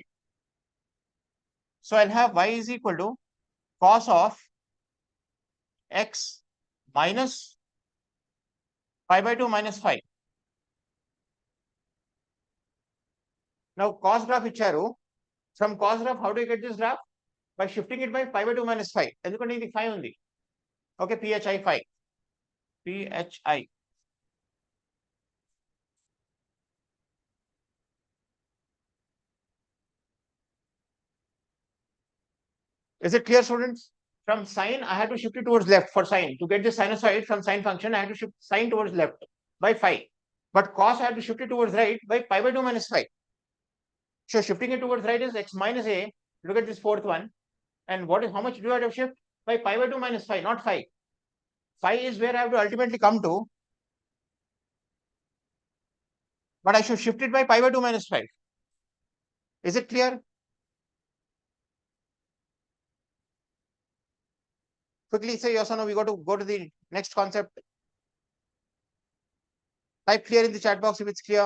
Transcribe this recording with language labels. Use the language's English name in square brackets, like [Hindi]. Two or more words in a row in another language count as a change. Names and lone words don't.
[English] So I'll have y is equal to cos of x minus pi by 2 minus phi. Now cos graph icharu. From cos graph, how do you get this graph? By shifting it by pi by 2 minus phi. [Telugu] ఎందుకంటే ఇది phi ఉంది. [English] Okay, phi phi. phi. Is it clear, students? From sine, I had to shift it towards left for sine. To get the sinusoid from sine function, I had to shift sine towards left by phi. But cos, I had to shift it towards right by pi by 2 minus phi. So shifting it towards right is x minus a. Look at this fourth one. And what is how much do I have to shift? By pi by 2 minus phi, not phi. Phi is where I have to ultimately come to. But I should shift it by pi by 2 minus phi. Is it clear? Quickly say yes or no. We got to go to the next concept. Type clear in the chat box if it's clear.